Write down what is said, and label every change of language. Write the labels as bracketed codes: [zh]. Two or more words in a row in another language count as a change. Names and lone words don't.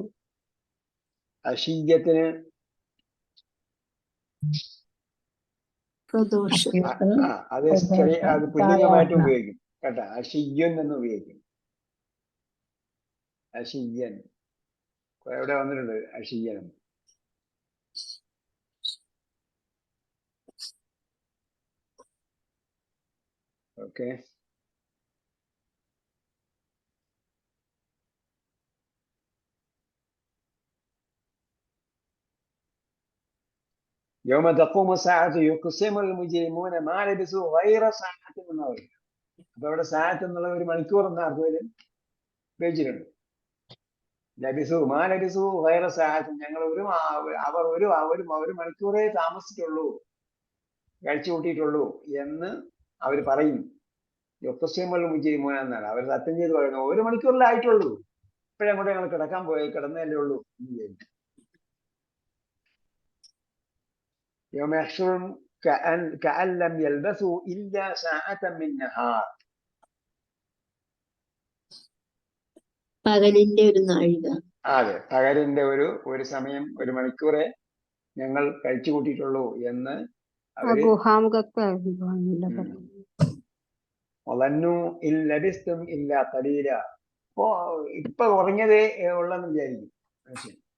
[ml] അഷിയ്യത്തിന് അത് പുല്ലിംഗമായിട്ട് ഉപയോഗിക്കും കേട്ടോ. അഷിയ്യൻ എന്ന് ഉപയോഗിക്കും. അഷിയ്യൻ എവിടെ വന്നിട്ടുണ്ട്? അഷിയ്യൻ. ഓക്കെ. [ar] يوم تقوم الساعة يقسم المجرمون ما لبثوا غير ساعة [ml] എന്ന് പറയും. അപ്പൊ ഇവിടെ സാഅത്ത് എന്നുള്ള ഒരു മണിക്കൂർ എന്ന അർത്ഥത്തിൽ ഉപയോഗിച്ചിട്ടുണ്ട്. [ar] لبثوا، ما لبثوا غير ساعة, [ml] ഞങ്ങൾ അവർ ഒരു മണിക്കൂറേ താമസിച്ചിട്ടുള്ളൂ, കഴിച്ചു കൂട്ടിയിട്ടുള്ളൂ എന്ന് അവർ പറയും. [ar] يقسم المجرمون [ml] എന്നാണ് അവർ സത്യം ചെയ്ത് പറയുന്നത്. 1 മണിക്കൂറിലേ ആയിട്ടുള്ളൂ, ഇപ്പോഴങ്ങോട്ട് ഞങ്ങൾ കിടന്നല്ലേ ഉള്ളൂ എന്ന് വിചാരിക്കും. [ar] يوم يحشرهم كأن لم يلبثوا إلا ساعة من نهار. [ml] പകലിന്റെ ഒരു നാഴിക. അതെ, പകലിന്റെ ഒരു സമയം, 1 മണിക്കൂറെ ഞങ്ങൾ കഴിച്ചു കൂട്ടിയിട്ടുള്ളൂ എന്ന് ഇപ്പൊ ഉറങ്ങിയതേ ഉള്ളെന്ന് വിചാരിക്കും മനുഷ്യൻ.